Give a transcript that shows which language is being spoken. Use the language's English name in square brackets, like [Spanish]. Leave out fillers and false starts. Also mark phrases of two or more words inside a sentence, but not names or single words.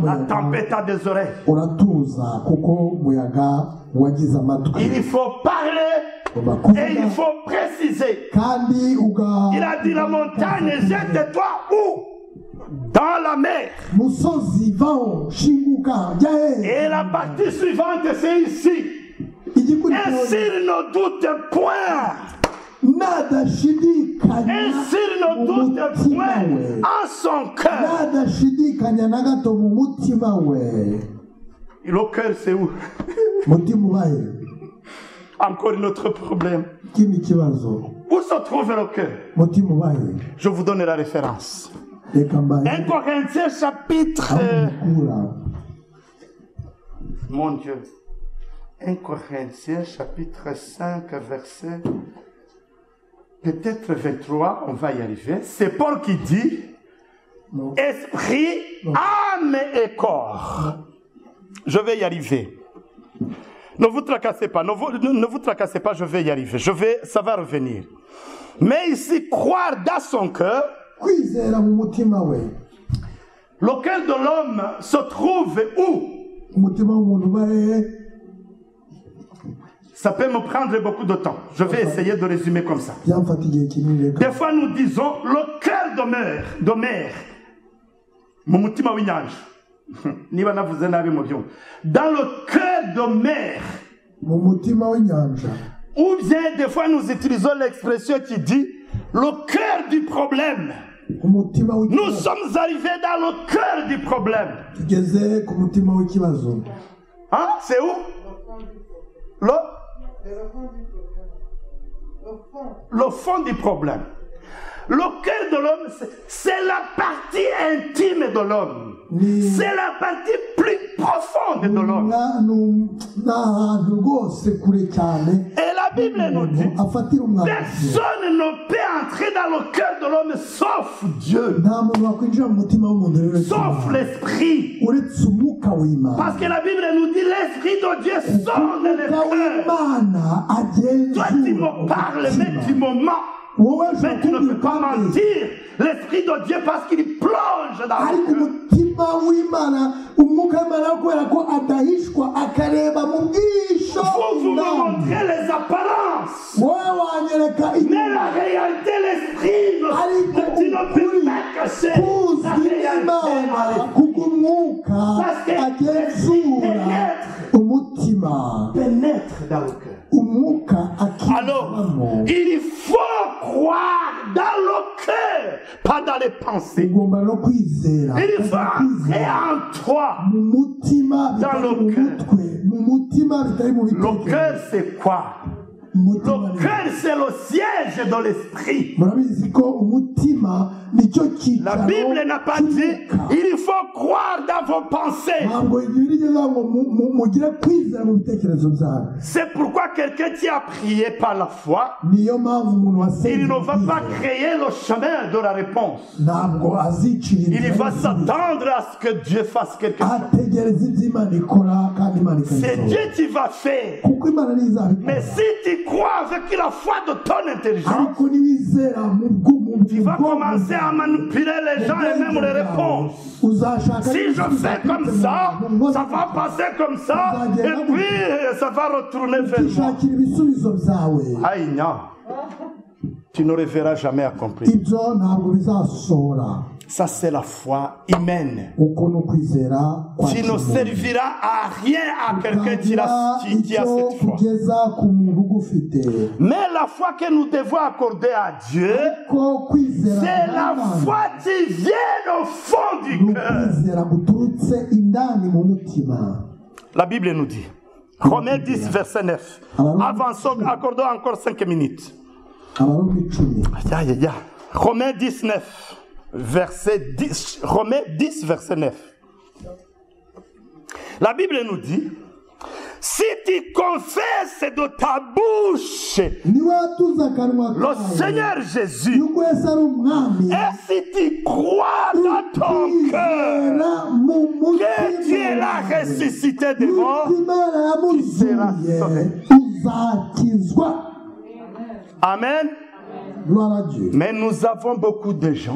[French] La [Kinyarwanda] muyaga [French] tempête a des oreilles. [Kinyarwanda] uratuza kuko umuyaga wagize amatwi. [French] Il faut parler [Kinyarwanda] ugomba [French] et il [Kinyarwanda] kuvuga [French] faut préciser. [Kinyarwanda] kandi [French] Il a dit la montagne, jette-toi où? Dans la mer. [Kinyarwanda] musozi vaho shinguka jya he. [French] Et la partie suivante, c'est ici. [Kinyarwanda] igikurikiraho [French] Ainsi ne doute point. [Kinyarwanda] nadashidikanya [French] Ainsi ne [Kinyarwanda] mu [French] doute [Kinyarwanda] mutima [French] point [Kinyarwanda] we [French] en son cœur. [Kinyarwanda] nadashidikanya na gato mu mutima we. [French] Et le cœur, c'est où? [Kinyarwanda] mutima ubahe [French] Encore un autre problème. [Kinyarwanda] ikindi kibazo [French] Où se trouve le cœur? [Kinyarwanda] mutima ubahe. [French] Je vous donne la référence. [Kinyarwanda] reka 1 mbahe [French] Corinthiens chapitre... [Kinyarwanda] aho mukura [French] Mon Dieu. 1 Corinthiens chapitre 5 verset peut-être 23, on va y arriver. C'est Paul qui dit Non. esprit, âme et corps. Je vais y arriver. Ne vous tracassez pas, ne vous tracassez pas, je vais y arriver. Ça va revenir. Mais ici, croire dans son cœur, [Kinyarwanda] kwizera mu mutima we. [French] le cœur de l'homme se trouve où? [Kinyarwanda] umutima w'umuntu ubahe. [French] Ça peut me prendre beaucoup de temps. Je vais essayer de résumer comme ça. [Kinyarwanda] byamfata igihe kinini reka. [French] Des fois, nous disons le cœur de mer. [Kinyarwanda] Mu mutima w'inyanja. Niba navuze nabi mu byumba. [French] Dans le cœur de mer. [Kinyarwanda] mu mutima w'inyanja. [French] Ou bien, des fois, nous utilisons l'expression qui dit le cœur du problème. [Kinyarwanda] umutima [French] Nous [Kinyarwanda] w'ikibazo. [French] sommes arrivés dans le cœur du problème. [Kinyarwanda] tugeze ku mutima w'ikibazo. [French] Hein? C'est où? Le fond du problème. Le cœur de l'homme, c'est la partie intime de l'homme. C'est la partie plus profonde de l'homme. [Kinyarwanda] ni ahantu rwose kure cyane [French] Et la Bible nous dit, [Kinyarwanda] afatira umwanda. [French] personne ne peut entrer dans le cœur de l'homme sauf Dieu, [Kinyarwanda] nta muntu wakwinjira mu mutima w'umuntu rero [French] sauf l'esprit. [Kinyarwanda] uretse umwuka w'Imana. [French] Parce que la Bible nous dit, l'esprit de Dieu sonde les [Kinyarwanda] umwuka [French] cœurs. [Kinyarwanda] w'Imana agenzura [French] Toi, tu me parles, mais tu me mens. [Kinyarwanda] wowe [French] Mais tu ne peux pas mentir. L'esprit de Dieu, parce qu'il plonge dans [Kinyarwanda] ariko [French] le cœur. [Kinyarwanda] umutima w'Imana umwuka w'Imana kubera ko adahishwa akareba mu bwisho [French] Vous me [Kinyarwanda] bw'Imana. [French] montrez les apparences. [Kinyarwanda] wowe wanyereka [French] Mais la réalité, l'esprit, tu ne peux pas cacher la [Kinyarwanda] kuzi [French] réalité. [Kinyarwanda] Imana kubw'umwuka agenzura umutima [French] Pénètre dans le cœur. [Kinyarwanda] umwuka [French] Alors, [Kinyarwanda] akizamo. [French] il faut croire dans le cœur, pas dans les pensées. [Kinyarwanda] ugomba no kwizera [French] Il faut entrer en toi. [Kinyarwanda] mu mutima bitari [French] Dans le [Kinyarwanda] mu [French] cœur. [Kinyarwanda] mutwe mu mutima bitari mu [French] Le [Kinyarwanda] bitekerezo. [French] cœur, c'est quoi? [Kinyarwanda] Umutima [French] Le [Kinyarwanda] ni- [French] cœur, c'est le siège de l'esprit. [Kinyarwanda] murabizi ko umutima nicyo [French] La [Kinyarwanda] cyicaro [French] Bible n'a pas dit, [Kinyarwanda] cy'umwuka. [French] il faut croire dans vos pensées. [Kinyarwanda] ntabwo igihe rigeze ngo mugire kwizera mu bitekerezo byanyu. [French] C'est pourquoi quelqu'un qui a prié par la foi, [Kinyarwanda] niyo mpamvu umuntu wasenze [French] il ne va pas [Kinyarwanda] kwizera. [French] créer le chemin de la réponse. [Kinyarwanda] ntabwo azicira [French] Il [Kinyarwanda] inzira [French] va [Kinyarwanda] y'ibisubizo. [French] s'attendre à ce que Dieu fasse quelque chose. [Kinyarwanda] ategereza ibyo Imana ikora kandi Imana [French] C'est [Kinyarwanda] ikabikora. [French] Dieu qui va faire. [Kinyarwanda] kuko ariko imana ntizabikora [French] Mais si tu crois avec la foi de ton intelligence, [Kinyarwanda] ariko niwizera mu [French] tu vas commencer à manipuler les gens et même les réponses. [Kinyarwanda] uzashaka [French] Si je fais comme ça va passer comme ça, et puis ça va retourner vers moi. [Kinyarwanda] ukishakira ibisubizo byawe [French] Aïe, non. Tu ne verras jamais accompli. [Kinyarwanda] ibyo ntabwo bizasohora [French] Ça, c'est la foi humaine. [Kinyarwanda] uko ni ukwizera kwa [French] Tu ne [Kinyarwanda] kimuntu. [French] serviras à rien à quelqu'un qui a cette foi. [Kinyarwanda] kugeza ku muntu ugufite [French] Mais la foi que nous devons accorder à Dieu, [Kinyarwanda] ko kwizera [French] c'est la [Kinyarwanda] kw'Imana [French] foi qui vient au fond [Kinyarwanda] ni [French] du cœur. [Kinyarwanda] ukwizera guturutse indani mu mutima. [French] La Bible nous dit, Romains 10, verset 9. Avançons, accordons encore 5 minutes. [Kinyarwanda] Abaroma 10 [French] Aïe, aïe, aïe. Romains 19, verset 10. Romains 10, verset 9. La Bible nous dit, si tu confesses de ta bouche [Kinyarwanda] niwatuza akanwa [French] le [Kinyarwanda] kawe [French] Seigneur Jésus, [Kinyarwanda] yuko Yesu ari umwami [French] et si tu crois dans ton cœur [Kinyarwanda] ukizera mu [French] que Dieu l'a [Kinyarwanda] mutima [French] ressuscité de mort, [Kinyarwanda] Imana yamuzuye [French] sauvé. [Kinyarwanda] uzakizwa. [French] Amen. Gloire à Dieu. Mais nous avons beaucoup de gens